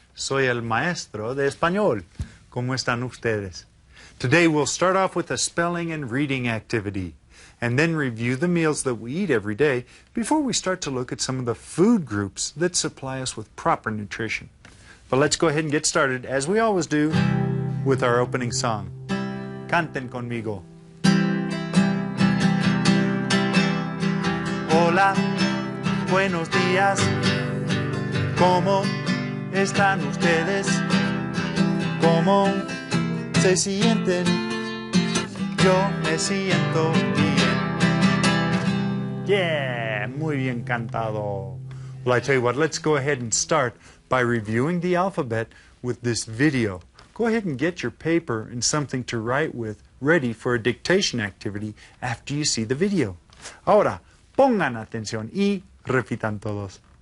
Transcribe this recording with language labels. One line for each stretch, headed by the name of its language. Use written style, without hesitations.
Spanish: Soy el maestro de español. ¿Cómo están ustedes?
English: Today we'll start off with a spelling and reading activity, and then review the meals that we eat every day before we start to look at some of the food groups that supply us with proper nutrition. But let's go ahead and get started, as we always do, with our opening song.
Spanish: Canten conmigo. Hola, buenos días. ¿Cómo están ustedes? ¿Cómo se sienten? Yo me siento bien. Yeah, muy bien cantado.
English: Well, I tell you what, let's go ahead and start by reviewing the alphabet with this video. Go ahead and get your paper and something to write with ready for a dictation activity after you see the video.
Spanish: Ahora, pongan atención y repitan todos.